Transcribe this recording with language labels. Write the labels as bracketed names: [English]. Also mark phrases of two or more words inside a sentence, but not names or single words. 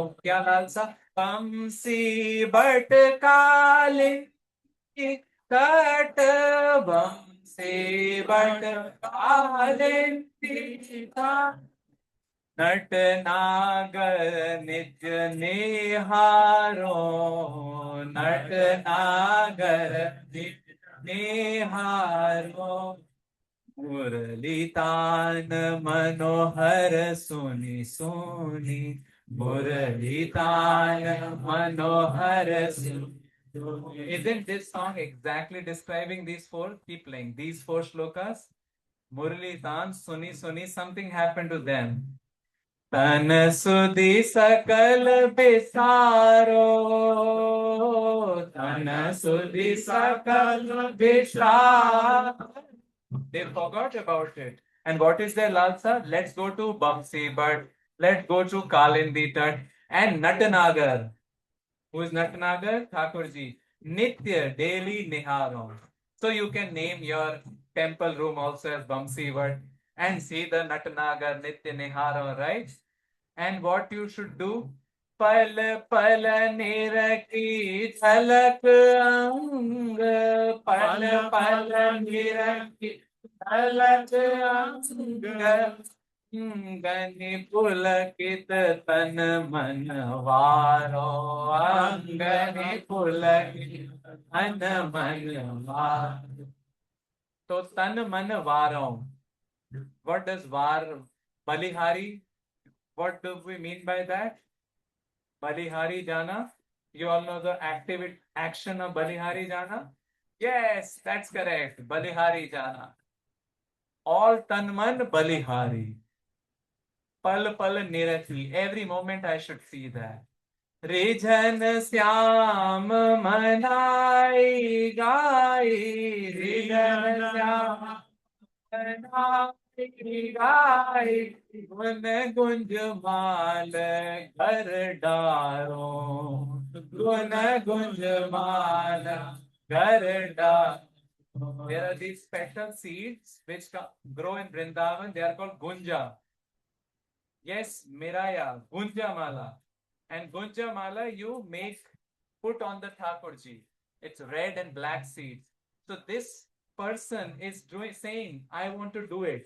[Braj] क्या लाल सा? बंसी बट काले कट बंसी बट काले नट नागर नित्य निहारो, नट नागर नित्य निहारो. मुरली तान मनोहर सुनी सुनी, मुरली तान मनोहर सुनी. [English] Isn't this song exactly describing these four? Keep playing. These four shlokas. [Braj] मुरली तान, सुनी सुनी, [English] something happened to them. [Braj] तन सुधि सकल बिसारो, तन सुधि सकल बिसारो. [English] They forgot about it. And what is their lalsa? Let's go to Bamsi, but let's go to Kalindi Tat and Natanagar. Who is Natanagar? Thakurji. Nitya, daily Niharon. So you can name your temple room also as Bamsi word and see the Natanagar [Braj] नित्य निहारो, [English] right? And what you should do? [Braj] पल पल निरखी थलक अंग, पल पल निरखी थलक अंग. अंगनि पुलकित तन मन वारो, अंगनि पुलकित तन मन वारो. [English] So [Braj] तन मन वारो. [English] What does var? Balihari. What do we mean by that? [Hindi] बलिहारी जाना. [English] You all know the action of [Hindi] बलिहारी जाना? [English] Yes, that's correct. [Hindi] बलिहारी जाना. [English] All [Hindi] तन मन बलिहारी. [Braj] पल पल निरति. [English] Every moment I should see that. [Braj] रेजन श्याम मनई गई. रेजन श्याम मनई गई. गुन गुंज माल घर डारो. गुन गुंज माल घर डारो. [English] There are these special seeds which grow in Vrindavan. They are called Gunja. Yes, Miraya, [Hindi] गुंजा माला. [English] And [Hindi] गुंजा माला [English] you put on the Thakurji. It's red and black seeds. So this person is saying, I want to do it.